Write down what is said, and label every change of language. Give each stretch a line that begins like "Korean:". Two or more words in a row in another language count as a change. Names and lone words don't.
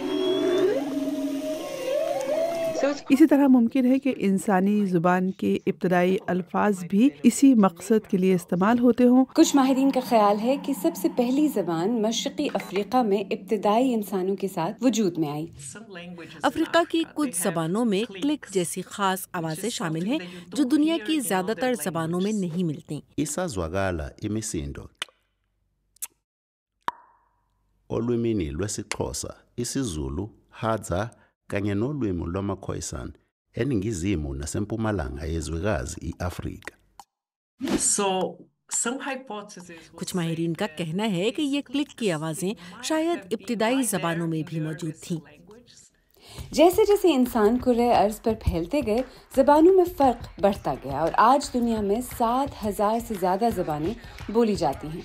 Urdu: اسی طرح ممکن ہے کہ انسانی زبان کے ابتدائی الفاظ بھی اسی مقصد کے لیے استعمال ہوتے ہوں۔ کچھ ماہرین کا خیال ہے کہ سب سے پہلی زبان مشرقی افریقہ میں ابتدائی انسانوں کے ساتھ وجود میں آئی۔ افریقہ کی کچھ زبانوں میں کلک جیسی خاص آوازیں شامل ہیں جو دنیا کی زیادہ تر زبانوں میں نہیں ملتی۔
Zulu: Isazwakala imisindo olwimini lwesiXhosa, isiZulu, Hadza kanye nolwimi lwamaKhoisan eningizimu nasempumalanga yezwekazi i-Afrika.
Urdu: کچھ ماہرین کا کہنا ہے کہ یہ کلک کی آوازیں شاید ابتدائی زبانوں میں بھی موجود تھیں۔ جیسے جیسے انسان کرۂ ارض پر پھیلتے گئے زبانوں میں فرق بڑھتا گیا اور آج دنیا میں 7,000 سے زیادہ زبانیں بولی جاتی ہیں۔